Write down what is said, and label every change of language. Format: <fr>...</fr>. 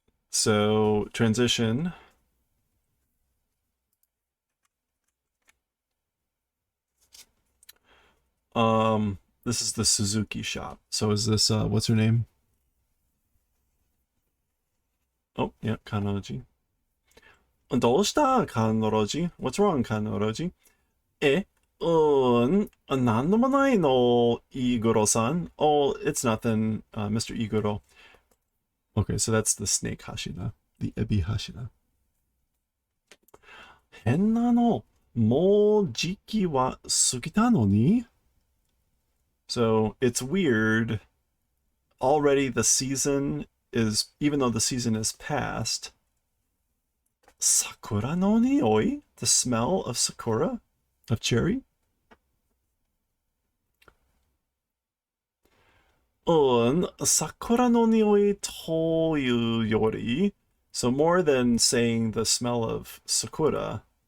<en>So, transition. This is the Suzuki shop. So is this, what's her name? Oh, yeah, Kanoroji.</en> <ja>どうした Kanoroji?</ja> <en>What's wrong, Kanoroji?</en> <ja>なんでもないの Iguro-san.</ja> <en>Oh, it's nothing, Mr. Iguro. Okay, so that's the snake Hashira. The Ebi Hashira.</en> <ja>変なのもう時期は過ぎたのに</ja> <en>So it's weird. Already the season is, even though the season is past,</en> <ja>Sakura no nioi,</ja> <en>the smell of Sakura, of cherry.</en> <ja>Sakura no nioi toyu yori.</ja> <en>So more than saying the smell of Sakura,</en>